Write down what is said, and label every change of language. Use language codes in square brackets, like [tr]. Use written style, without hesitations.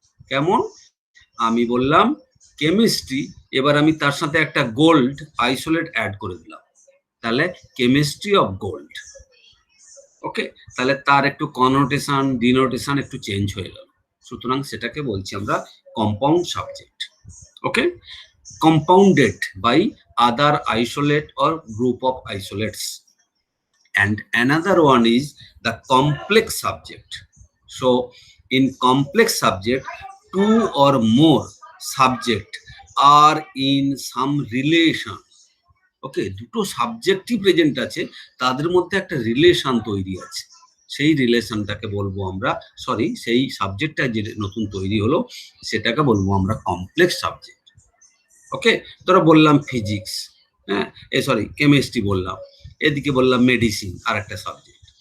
[bn] কেমন, আমি বললাম কেমিস্ট্রি, এবার আমি তার সাথে একটা গোল্ড আইসোলেট অ্যাড করে দিলাম, তাহলে কেমিস্ট্রি অফ গোল্ড। ওকে, তাহলে তার একটু কনোটেশন ডিনোটেশন একটু চেঞ্জ হয়ে গেল, সুতরাং সেটাকে বলছি আমরা compound subject. [en] Okay, compounded by other isolate or group of isolates. And another one is the complex subject. So in complex subject, 2 or more subject are in some relation. [bn] ওকে, দুটো সাবজেক্টই present আছে, তাদের মধ্যে একটা রিলেশন তৈরি আছে, সেই রিলেশনটাকে বলবো আমরা, সরি, সেই সাবজেক্টটা যে নতুন তৈরি হলো সেটাকে বলবো আমরা কমপ্লেক্স সাবজেক্ট। ওকে, তোরা বললাম ফিজিক্স, হ্যাঁ, সরি কেমিস্ট্রি বললাম, এদিকে বললাম মেডিসিন আর একটা সাবজেক্ট।